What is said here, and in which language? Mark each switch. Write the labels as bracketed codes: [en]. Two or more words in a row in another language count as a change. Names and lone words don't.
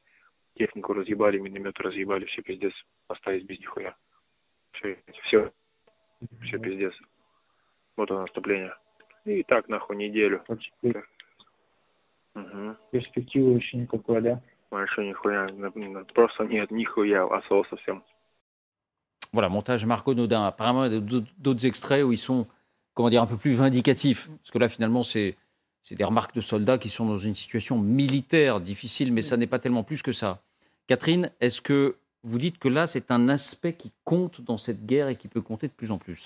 [ru] Технику разъебали, минометы разъебали, все пиздец, остались без нихуя. Все пиздец. Вот оно наступление. И так нахуй неделю. Угу. Перспективы еще никакой, да? Больше нихуя, просто нет нихуя, осол совсем. [fr] Voilà, montage Marco Naudin. Apparemment, il y a d'autres extraits où ils sont, comment dire, un peu plus vindicatifs. Parce que là, finalement, c'est des remarques de soldats qui sont dans une situation militaire difficile, mais ça n'est pas tellement plus que ça. Catherine, est-ce que vous dites que là, c'est un aspect qui compte dans cette guerre et qui peut compter de plus en plus ?